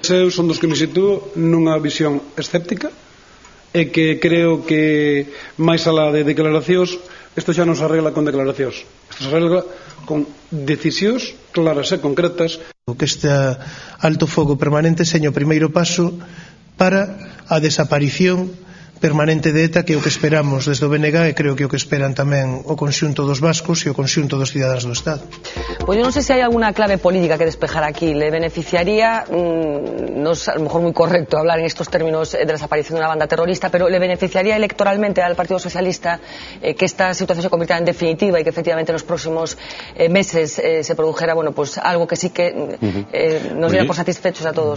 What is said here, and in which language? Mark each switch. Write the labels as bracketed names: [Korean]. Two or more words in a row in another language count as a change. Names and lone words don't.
[Galician] Eu son dos que me sitúo nunha visión escéptica e que creo que máis alá de declaracións, isto xa non se arregla con declaracións, isto se arregla con decisións claras e concretas. Que este alto fogo permanente seña o primeiro paso para a desaparición permanente de ETA, que é o que esperamos desde o BNG, e creo que o que esperan tamén o conxunto dos vascos e o conxunto dos cidadáns do Estado. [Spanish] Pues yo no sé si hay alguna clave política que despejar aquí. ¿Le beneficiaría, no es a lo mejor muy correcto hablar en estos términos de la desaparición de una banda terrorista, pero le beneficiaría electoralmente al Partido Socialista que esta situación se convirtiera en definitiva y que efectivamente en los próximos meses se produjera, bueno, pues algo que sí que nos diera por satisfechos a todos?